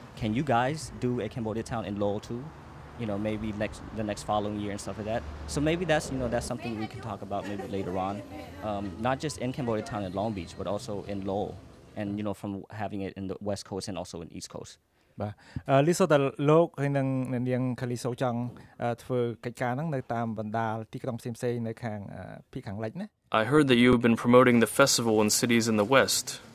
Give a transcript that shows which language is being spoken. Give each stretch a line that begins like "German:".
English: Can you guys do a Cambodia Town in Lowell too? Maybe the next following year and stuff like that." So maybe that's something we can talk about maybe later on, not just in Cambodia Town in Long Beach, but also in Lowell, and from having it in the West Coast and also in East Coast.
Khmer: លីសូតលោកហើយនឹងនាងខាលីសូចង់ធ្វើកិច្ចការហ្នឹងនៅតាមបណ្ដាទីក្រុងផ្សេងៗនៅខាងភាគខាងលិចណា
English: I heard that you have been promoting the festival in cities in the West.